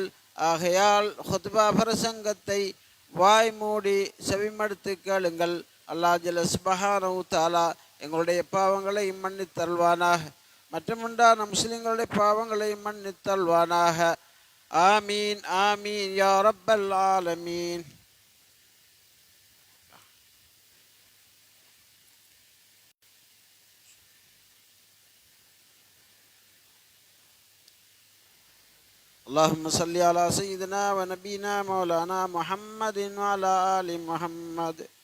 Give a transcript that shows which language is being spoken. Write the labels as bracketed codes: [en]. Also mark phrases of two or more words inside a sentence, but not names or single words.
[ta] ஆகையால் ஹுத்பா பிரசங்கத்தை வாய் மூடி செவிமடுத்து கேளுங்கள். அல்லாஹ் [ar] جل سبحانه وتعالى [ta] எங்களுடைய பாவங்களை மன்னித்தருள்வானாக, மற்றுமுண்டான முஸ்லிம்களுடைய பாவங்களை மன்னித்தருள்வானாக. [ar] آمين آمين يا رب العالمين. اللهم صل على سيدنا ونبينا مولانا محمد وعلى آل محمد.